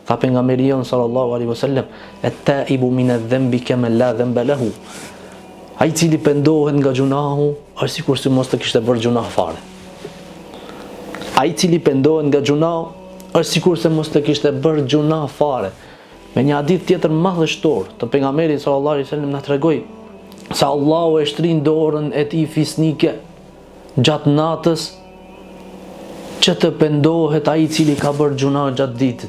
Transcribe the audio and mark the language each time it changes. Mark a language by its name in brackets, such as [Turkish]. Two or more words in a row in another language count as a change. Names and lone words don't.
[Albanian] Tha pejgamberi [Arabic] صلى الله عليه وسلم, "التائب من الذنب كما لا ذنب له." [Albanian] Ai cili pendohet nga gjunahu është sikur se mos të kishte bërë gjunah fare. Ai cili pendohet nga gjunahu është sikur se mos të kishte bërë gjunah fare. Me një hadith tjetër madhështor të pejgamberit [Arabic] صلى الله عليه وسلم [Albanian] na tregoi se Allahu e shtrin dorën e tij fisnike gjatë natës që të pendohet ai i cili ka bërë gjunah gjatë ditën.